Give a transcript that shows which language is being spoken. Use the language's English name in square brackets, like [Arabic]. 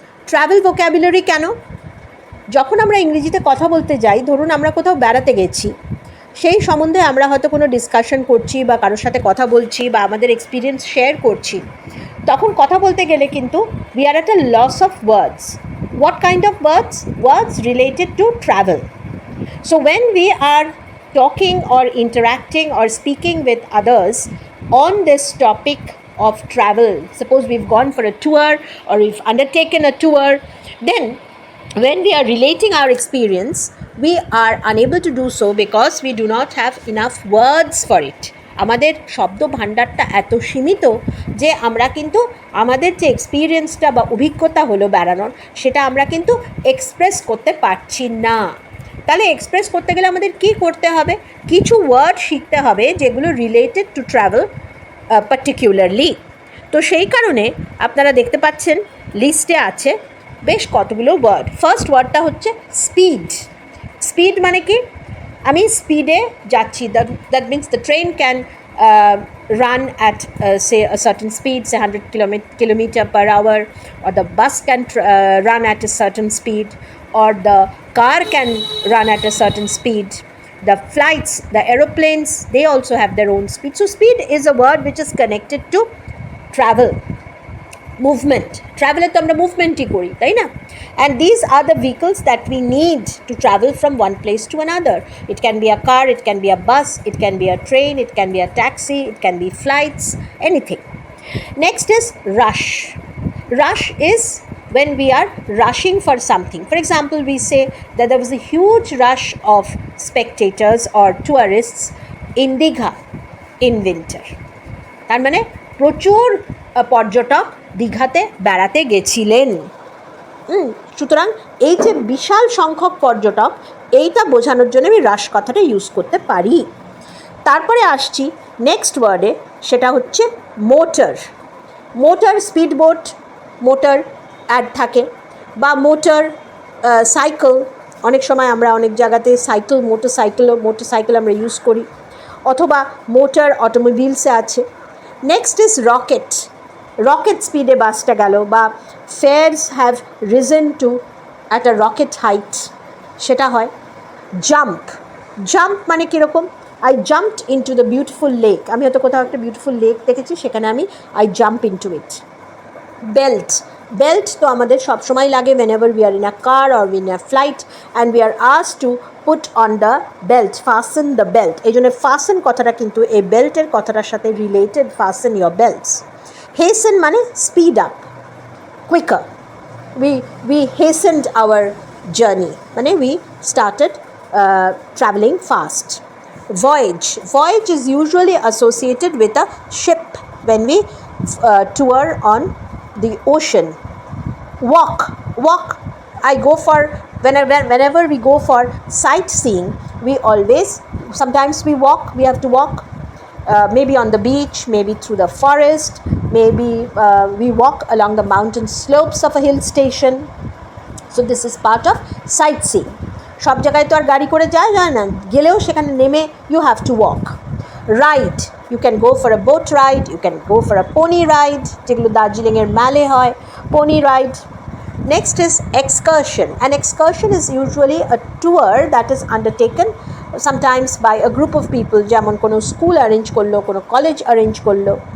[Bangla] Travel vocabulary কেন? যখন আমরা ইংরেজিতে কথা বলতে যাই, ধরুন আমরা কোথাও বেড়াতে গেছি, সেই সম্বন্ধে আমরা হয়তো কোনো ডিসকাশন করছি বা কারোর সাথে কথা বলছি বা আমাদের এক্সপিরিয়েন্স শেয়ার করছি, তখন কথা বলতে গেলে কিন্তু [English] We are at a loss of words. What kind of words? Words related to travel. So when we are talking or interacting or speaking with others on this topic of travel, suppose we've gone for a tour or we've undertaken a tour, then when we are relating our experience, we are unable to do so because we do not have enough words for it. [Bangla] আমাদের শব্দ ভাণ্ডারটা এত সীমিত যে আমরা কিন্তু আমাদের যে এক্সপিরিয়েন্সটা বা অভিজ্ঞতা হলো বেড়ানোর, সেটা আমরা কিন্তু এক্সপ্রেস করতে পারছি না। তাহলে এক্সপ্রেস করতে গেলে আমাদের কী করতে হবে? কিছু ওয়ার্ড শিখতে হবে যেগুলো [English] Related to travel particularly. [Bangla] তো সেই কারণে আপনারা দেখতে পাচ্ছেন লিস্টে আছে বেশ কতগুলো ওয়ার্ড। ফার্স্ট ওয়ার্ডটা হচ্ছে স্পিড। স্পিড মানে কি? আমি স্পিডে যাচ্ছি, [English] That means the train can run at say a certain speed, say 100 kilometer per hour, or the bus can run at a certain speed, or the car can run at a certain speed. The flights, the aeroplanes, they also have their own speed. So speed is a word which is connected to travel, movement. [Bangla] Travel to আমরা মুভমেন্টই করি, তাই না? [English] And these are the vehicles that we need to travel from one place to another. It can be a car, it can be a bus, it can be a train, it can be a taxi, it can be flights, anything. Next is rush. Rush is when we are rushing for something. For example, we say that there was a huge rush of spectators or tourists in Digha in winter. [Bangla] তার মানে প্রচুর পর্যটক দীঘাতে বেড়াতে গেছিলেন। সুতরাং এই যে বিশাল সংখ্যক পর্যটক, এইটা বোঝানোর জন্য আমি রাশ কথাটা ইউজ করতে পারি। তারপরে আসছি নেক্সট ওয়ার্ডে, সেটা হচ্ছে motor. Motor, speed boat, motor add থাকে, বা মোটর সাইকেল। অনেক সময় আমরা অনেক জায়গাতে সাইকেল, মোটরসাইকেল আমরা ইউজ করি, অথবা মোটর অটোমোবিলসে আছে। [English] Next is rocket. [Bangla] রকেট স্পিডে বাসটা গেল, বা [English] fares have risen to at a rocket height, [Bangla] সেটা হয়। জাম্প। জাম্প মানে কীরকম? [English] I jumped into the beautiful lake. [Bangla] আমি হয়তো কোথাও একটা বিউটিফুল লেক দেখেছি, সেখানে আমি [English] I jump into it. Belt. [Bangla] Belt তো আমাদের সবসময় লাগে [English] whenever we are in a car or in a flight and we are asked to put on the belt, fasten the belt. [Bangla] এই জন্য fasten কথাটা কিন্তু এই বেল্টের কথাটার সাথে related, [English] fasten your belts. Hasten মানে speed up, quicker. We hastened our journey, মানে we started traveling fast. Voyage. Voyage is usually associated with a ship when we tour on the ocean. Walk. I go for whenever we go for sightseeing, sometimes we have to walk, maybe on the beach, maybe through the forest, maybe we walk along the mountain slopes of a hill station. So this is part of sightseeing. [Bangla] সব জায়গায় তো আর গাড়ি করে যায় না, গেলেও সেখানে নেমে [English] you have to walk. Ride. You can go for a boat ride, you can go for a pony ride, [Bangla] যেগুলো দার্জিলিংয়ের ম্যালে হয়, [English] pony ride. Next is excursion. An excursion is usually a tour that is undertaken sometimes by a group of people, [Bangla] যেমন কোনো school arrange করলো, [English] কোনো college arrange করলো।